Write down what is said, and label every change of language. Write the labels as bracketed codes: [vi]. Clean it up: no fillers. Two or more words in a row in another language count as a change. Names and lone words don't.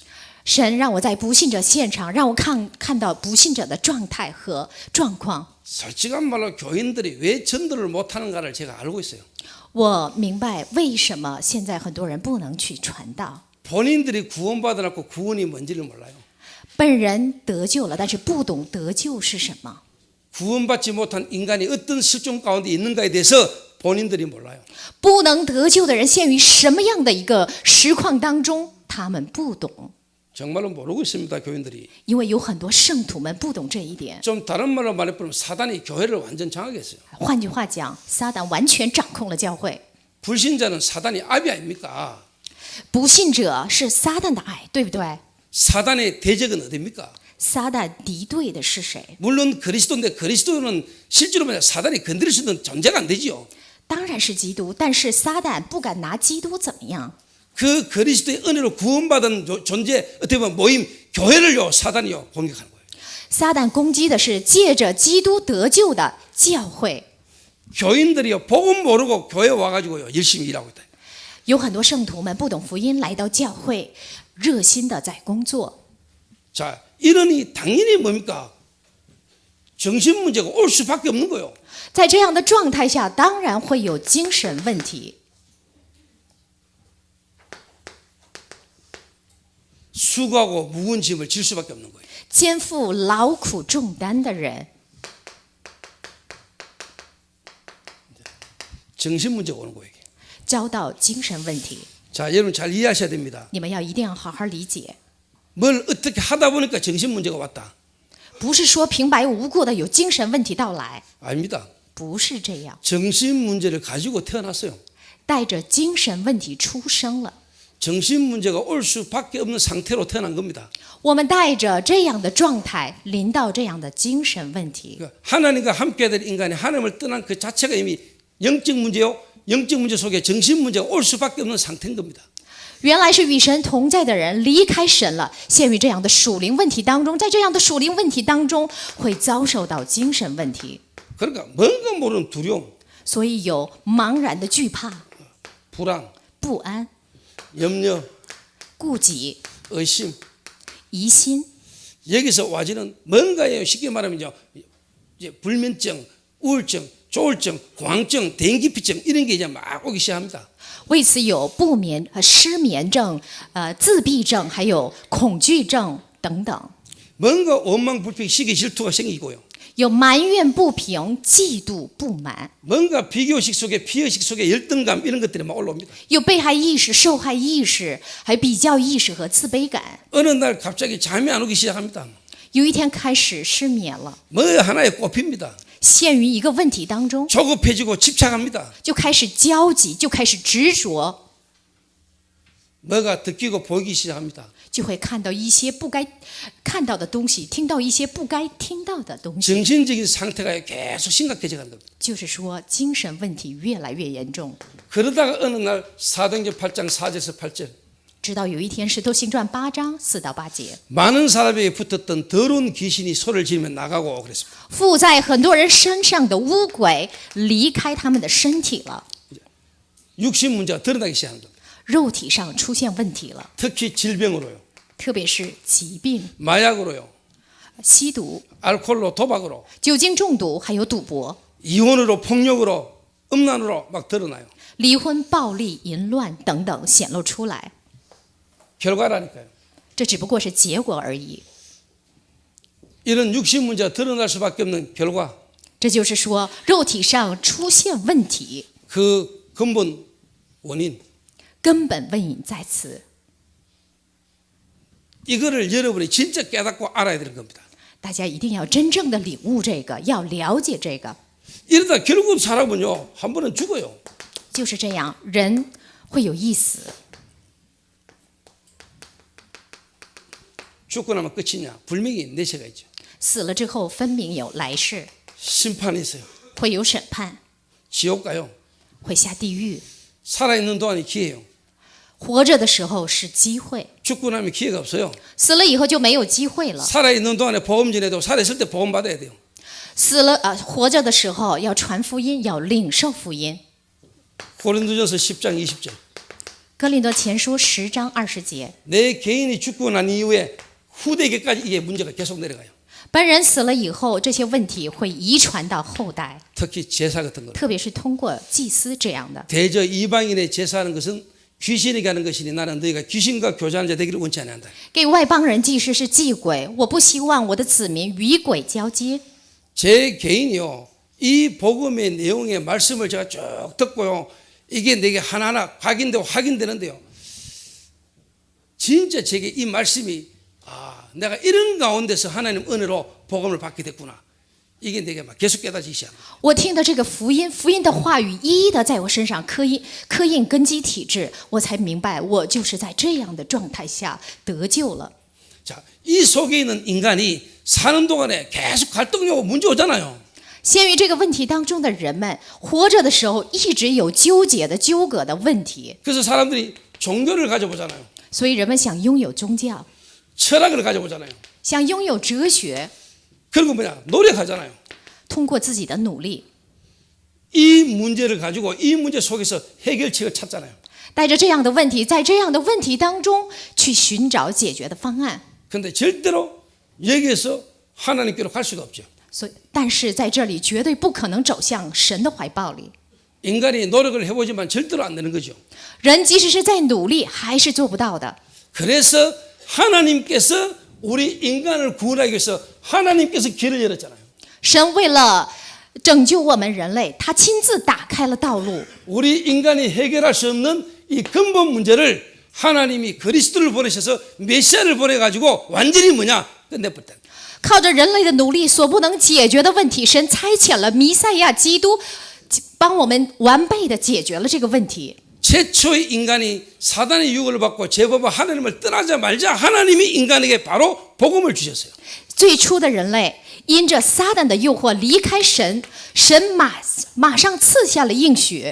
[zh] 神让我在不信者现场，让我看到不信者的状态和状况。 [ko] 솔직한 말로 교인들이 왜 전도를 못하는가를 제가 알고 있어요. [zh] 我明白为什么现在很多人不能去传道。 [ko] 본인들이 구원받아놓고 구원이 뭔지를 몰라요. [zh] 本人得救了，但是不懂得救是什么。 [ko] 구원받지 못한 인간이 어떤 실존 가운데 있는가에 대해서 본인들이 몰라요. [zh] 不能得救的人陷于什么样的一个实况当中，他们不懂， [ko] 정말로 모르고 있습니다. 교인들이. [zh] 因为有很多圣徒们不懂这一点。 [ko] 좀 다른 말로 말해보면 사단이 교회를 완전 장악했어요. [zh] 换句话讲，撒旦完全掌控了教会。 [ko] 불신자는 사단이 압이 아닙니까? [zh] 不信者是撒旦的爱，对不对？ [ko] 사단의 대적은 어디입니까? [zh] 撒旦敌对的是谁？ [ko] 물론 그리스도인데 그리스도는 실제로 말해 사단이 건드릴 수 있는 존재가 안 되지요. [zh] 当然是基督，但是撒旦不敢拿基督怎么样？ [ko] 그 그리스도의 은혜로 구원받은 존재 어떻게 보면 모임 교회를요 사단이요 공격하는 거예요. [zh] 撒旦攻击的是借着基督得救的教会。 [ko] 교인들이요 복음 모르고 교회 와가지고요 열심히 일하고 있다. [zh] 有很多圣徒们不懂福音，来到教会，热心的在工作。 [ko] 자 이러니 당연히 뭡니까? 정신 문제가 올 수밖에 없는 거예요. [zh] 在这样的状态下，当然会有精神问题。 [ko] 수고하고 무거운 짐을 질 수밖에 없는 거예요. [zh] 肩负劳苦重担的人， [ko] 정신 문제가 오는 거예요. [zh] 遭到精神问题， [ko] 자, 여러분 잘 이해하셔야 됩니다. [zh] 你们要一定要好好理解， [ko] 뭘 어떻게 하다 보니까 정신 문제가 왔다. [zh] 不是说平白无故的有精神问题到来， [ko] 아닙니다. [zh] 不是这样， [ko] 정신 문제를 가지고 태어났어요. [zh] 带着精神问题出生了。 [ko] 정신 문제가 올 수밖에 없는 상태로 태어난 겁니다. [zh] 我们带着这样的状态临到这样的精神问题， [ko] 그러니까 하나님과 함께해야 될 인간이 하나님을 떠난 그 자체가 이미 영적 문제요. 영적 문제 속에 정신 문제가 올 수밖에 없는 상태인 겁니다. [zh] 原来是与神同在的人离开神了，陷于这样的属灵问题当中，在这样的属灵问题当中会遭受到精神问题， [ko] 그러니까 뭔가 모르는 두려움, [zh] 所以有茫然的惧怕、 [ko] 불안, [zh] 不安、 [ko] 염려, [zh] 顾忌、 [ko] 의심. [zh] 疑心。 [ko] 여기서 와지는 뭔가예요. 쉽게 말하면요. 이제 불면증, 우울증, 조울증, 공황증, 대인기피증 이런 게 이제 막 오기 시작합니다. [zh] 为此有不眠、失眠症、自闭症，还有恐惧症等等， [ko] 뭔가 원망, 불평, 시기, 질투가 생기고요. [zh] 有埋怨不平、嫉妒不满， [ko] 뭔가 비교식 속에 피의식 속에 열등감 이런 것들이 막 올라옵니다. [zh] 有被害意识、受害意识，还有比较意识和自卑感。 [ko] 어느 날 갑자기 잠이 안 오기 시작합니다. [zh] 有一天开始失眠了， [ko] 뭐 하나에 꼽힙니다. [zh] 陷于一个问题当中， [ko] 조급해지고 집착합니다. [zh] 就开始焦急，就开始执着， [ko] 뭐가 듣기고 보이기 시작합니다. [zh] 就会看到一些不该看到的东西，听到一些不该听到的东西。 [ko] 정신적인 상태가 계속 심각해져가는 겁니다. [zh] 就是说，精神问题越来越严重。 [ko] 그러다가 어느 날 사도행전 8장 4절에서 8절 [zh] 直到有一天，《使徒行传》8章4到8节， [ko] 많은 사람에게 붙었던 더러운 귀신이 소리를 지르며 나가고 그랬습니다. [zh] 附在很多人身上的污鬼离开他们的身体了， [ko] 육신 문제가 드러나기 시작한 겁니다. [zh] 肉体上出现问题了， [ko] 특히 질병으로요. [zh] 特别是疾病、 [ko] 마약으로요. [zh] 吸毒、 [ko] 알코올로 도박으로 [zh] 酒精中毒，还有赌博、 [ko] 이혼으로 폭력으로 음란으로 막 드러나요. [zh] 离婚、暴力、淫乱等等显露出来。 [ko] 결과라니까요. [zh] 这只不过是结果而已。 [ko] 이런 육신 문제가 드러날 수밖에 없는 결과 [zh] 这就是说，肉体上出现问题， [ko] 그 근본 원인 [zh] 根本问因在此。 [ko] 이거를 여러분이 진짜 깨닫고 알아야 되는 겁니다. [zh] 大家一定要真正的领悟这个，要了解这个。 [ko] 이러다 결국 사람은요 한 번은 죽어요. [zh] 就是这样，人会有一死， [ko] 죽고 나면 끝이냐? 분명히 내세가 있죠. [zh] 死了之后分明有来世， [ko] 심판이 있어요. [zh] 会有审判， [ko] 지옥 가요. [zh] 会下地狱。 [ko] 살아있는 동안이 기회예요. [zh] 活着的时候是机会， [ko] 죽고 나면 기회가 없어요. [zh] 死了以后就没有机会了。 [ko] 살아있는 동안에 복음 전해도 살아있을 때 복음 받아야 돼요. [zh] 死了活着的时候要传福音，要领受福音。 [ko] 고린도전서 10장 20절. [zh] 哥林多前书10章20节， [ko] 내 개인이 죽고 난 이후에 후대에게까지 이게 문제가 계속 내려가요. [zh] 本人死了以后，这些问题会遗传到后代， [ko] 특히 제사 같은 거. [zh] 特别是通过祭司这样的。 [ko] 대저 이방인의 제사하는 것은 귀신에게 하는 것이니 나는 너희가 귀신과 교제하는 자 되기를 원치 않는다. [zh] 给外邦人祭祀是祭鬼，我不希望我的子民与鬼交接。 [ko] 제 개인이요 이 복음의 내용의 말씀을 제가 쭉 듣고요 이게 내게 하나하나 확인되고 확인되는데요 진짜 제게 이 말씀이 내가 이런 가운데서 하나님 은혜로 복음을 받게 됐구나 이게 내게 막 계속 깨닫기 시작합니다. [zh] 我听的这个福音的话语一一的在我身上刻印根基体质，我才明白我就是在这样的状态下得救了。 [ko] 자, 이 속에 있는 인간이 사는 동안에 계속 갈등이 오고 문제 오잖아요. [zh] 陷于这个问题当中的人们，活着的时候一直有纠结的、纠葛的问题， [ko] 그래서 사람들이 종교를 가져보잖아요. [zh] 所以人们想拥有宗教， [ko] 철학을 가져보잖아요. [zh] 想拥有哲学， [ko] 그리고 뭐냐 노력하잖아요. [zh] 通过自己的努力， [ko] 이 문제를 가지고 이 문제 속에서 해결책을 찾잖아요. [zh] 带着这样的问题，在这样的问题当中去寻找解决的方案。 [ko] 그런데 절대로 여기에서 하나님께로 갈 수가 없죠. [zh] 但是在这里绝对不可能走向神的怀抱里。 [ko] 인간이 노력을 해보지만 절대로 안 되는 거죠. [zh] 人即使是在努力，还是做不到的。 [ko] 그래서 하나님께서 우리 인간을 구원하기 위해서 하나님께서 길을 열었잖아요. [zh] 神为了拯救我们人类，他亲自打开了道路。 [ko] 우리 인간이 해결할 수 없는 이 근본 문제를 하나님이 그리스도를 보내셔서 메시아를 보내가지고 완전히 뭐냐 끝내버렸다. [zh] 靠着人类的努力所不能解决的问题，神差遣了弥赛亚基督，帮我们完备的解决了这个问题。 [ko] 최초의 인간이 사단의 유혹을 받고 제법과 하나님을 떠나자마자 하나님이 인간에게 바로 복음을 주셨어요. [zh] 最初的人类因着撒旦的诱惑离开神，神马上赐下了应许：